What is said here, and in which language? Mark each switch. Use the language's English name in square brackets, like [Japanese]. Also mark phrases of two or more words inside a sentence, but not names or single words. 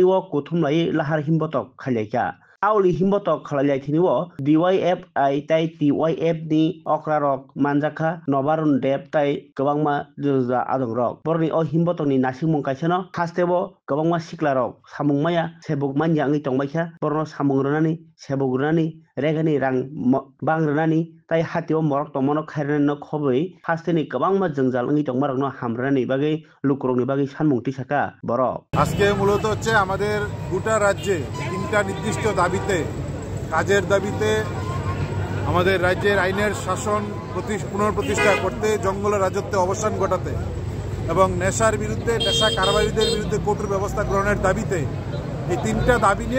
[Kok Borok] wo Kuthumlai lahar himbotok khalaika Auli himbotok khalalai thini wo DYFI tai TYF ni okrarok manjaka Nobarun Deb tai kwbangma juja adongrok borni o himbotok ni nasimung kaisano hastebo kwbangma siklarok samungmaya sebuk manja ngi tongbaikha borno samungrunani sebugrunani regani rang bangrunani tai hatio morok tongmano khairani no khoboi hasteni kwbangma jongjal ngi tongmarok no hamrani bagi lukurokni bagi sanmung tisaka borok [Bangla] আজকে মূলত হচ্ছে আমাদের গোটা রাজ্যে তিনটা নির্দিষ্ট দাবিতে কাজের দাবিতে আমাদের রাজ্যের আইনের শাসন পুনঃপ্রতিষ্ঠা করতে জঙ্গলের রাজত্বে অবসান ঘটাতে এবং নেশার বিরুদ্ধে নেশা কারবারিদের বিরুদ্ধে কঠোর ব্যবস্থা গ্রহণের দাবিতে এই তিনটা দাবি নিয়ে